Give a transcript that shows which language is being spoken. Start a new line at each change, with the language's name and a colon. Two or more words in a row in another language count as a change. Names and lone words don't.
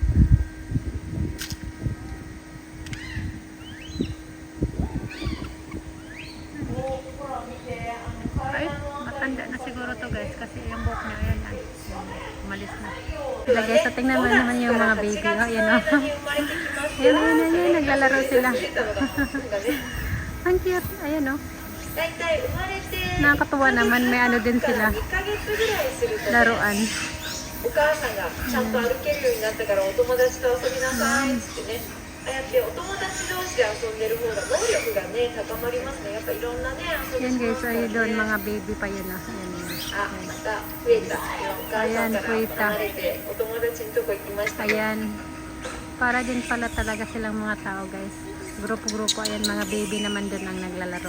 Filipino: Ay, matanda na siguro to guys kasi yung buhok niya ayan yan. Umalis na. Sila guys, tingnan mo naman yung mga baby. Ayan o. Ayan, ayan, ayan, naglalaro sila.
Japanese: 出たのがなんかね
Filipino: Ang cute. Ayan, oh.
Japanese: 大体生まれて
Filipino: Nakakatuwa naman. May ano din 2 sila.
Japanese: ヶ月ぐらいすると、ね、
Filipino: Laruan.
Japanese: お母さんがちゃんと歩けるようになったからお友達と遊びなさいっつってね、ああやってお友達同士で遊んでる方が能力がね高まりますね。やっぱいろんなね遊び
Filipino: Yan
Japanese: しま
Filipino: guys,
Japanese: すからね。
Filipino: ayun doon. Mga baby pa yun, oh. Ayan, ayan.
Japanese: あ、また増えた。お母さんから離れてお友達のとこ行きましたね。
Filipino: Ayan. Para din pala talaga silang mga tao, guys. Grupo-grupo. Ayan, mga baby naman doon ang naglalaro.